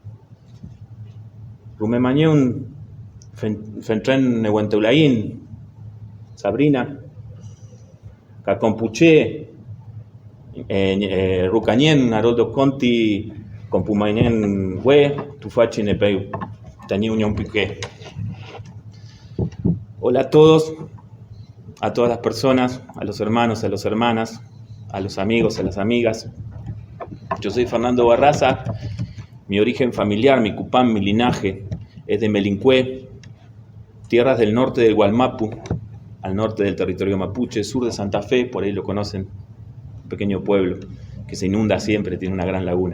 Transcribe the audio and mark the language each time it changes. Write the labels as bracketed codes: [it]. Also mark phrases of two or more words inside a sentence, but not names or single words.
[arn] Rumemañun, Fentren Nehuenteulain, Sabrina, Cacompuche, Rucañen, Haroldo Conti, Compumainen, Hue, Tufachi Nepeu. Unión Piqué. [es] Hola a todos, a todas las personas, a los hermanos, a las hermanas, a los amigos, a las amigas. Yo soy Fernando Barraza, mi origen familiar, mi cupán, mi linaje es de Melincué, tierras del norte del Gualmapu, al norte del territorio mapuche, sur de Santa Fe, por ahí lo conocen, un pequeño pueblo que se inunda siempre, tiene una gran laguna.